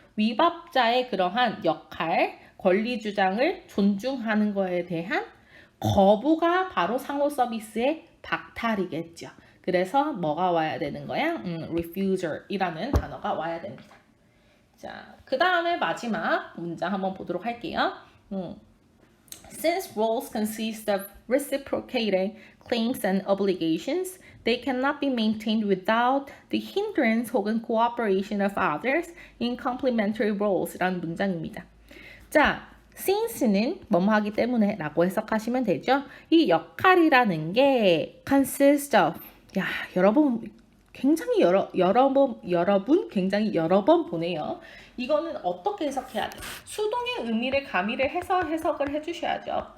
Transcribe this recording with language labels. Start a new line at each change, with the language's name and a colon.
Korean: 위법자의 그러한 역할, 권리 주장을 존중하는 거에 대한 거부가 바로 상호 서비스의 박탈이겠죠. 그래서 뭐가 와야 되는 거야? refusal이라는 단어가 와야 됩니다. 자, 그 다음에 마지막 문장 한번 보도록 할게요.
English: Since roles consist of reciprocating claims and obligations, they cannot be maintained without the hindrance
Korean: 혹은
English: cooperation of others in complementary roles
Korean: 라는 문장입니다. 자, since는 뭐뭐 하기 때문에 라고 해석하시면 되죠. 이 역할이라는 게 consist of, 야, 여러분 굉장히 여러분 굉장히 여러 번 보네요. 이거는 어떻게 해석해야 돼? 수동의 의미를 가미를 해서 해석을 해주셔야죠.